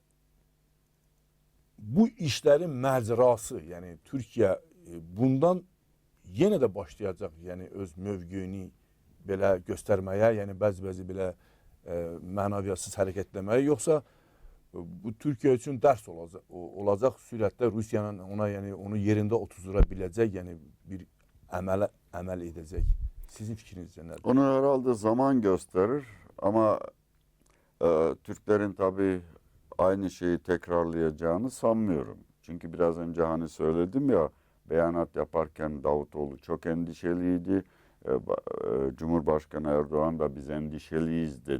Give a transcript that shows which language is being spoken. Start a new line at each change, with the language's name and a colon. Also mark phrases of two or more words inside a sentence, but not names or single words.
Azerbaijani: bu işlərin məcrası, yəni Türkiyə bundan yenə də başlayacaq, yəni öz mövqeyini belə göstərməyə, yəni bəzi belə mənəviyyətsiz hərəkətləməyə, yoxsa bu Türkiyə üçün dərs olacaq sürətdə Rusiyanın ona, yəni onu yerində oturdura biləcək, yəni bir əməl edəcək.
Turkish: Sizin fikrinizce nedir? Onu herhalde zaman gösterir ama Türklerin tabii aynı şeyi tekrarlayacağını sanmıyorum. Çünkü biraz önce hani söyledim ya, beyanat yaparken Davutoğlu çok endişeliydi. Cumhurbaşkanı Erdoğan da biz endişeliyiz dedi.